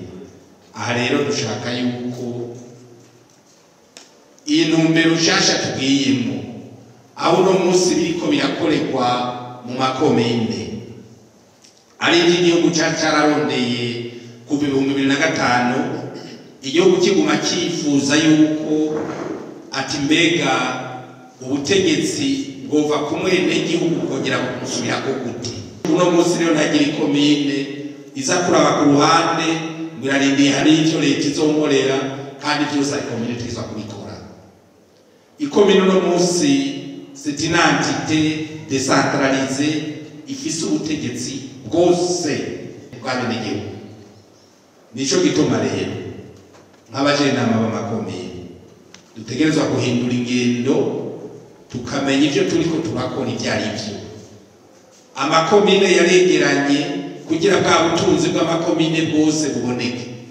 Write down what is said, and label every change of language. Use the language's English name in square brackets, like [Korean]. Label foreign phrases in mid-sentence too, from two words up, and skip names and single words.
[Rundi] Aha rero dushaka yuko iyi ntumbero nshasha tugiyemo aho uno munsi biriko birakorerwa mu makomine ari igihugu cyararondeye kuva 2005 igihugu kiguma kifuza yuko ati mbega ubutegetsi bwova kumwe n'igihugu kongera kumusubirako gute. Uno munsi rero ntagira ikomine iza kuraba ku ruhande ngirarindiye hari ivyo leta izonkorera kandi byose ari komine twizwa kubikora. Ikomine uno munsi [French] c'est une entité décentralisée [Rundi] ifise ubutegetsi bwose bw'abenegihugu. Nico gituma rero nk'abajenama b'amakomine dutegerezwa guhindura ingendo tukamenya ivyo turiko turakora ivyo ari vyo. Amakomine yaregeranye kugira bwa butunzi bw'amakomine bwose buboneke.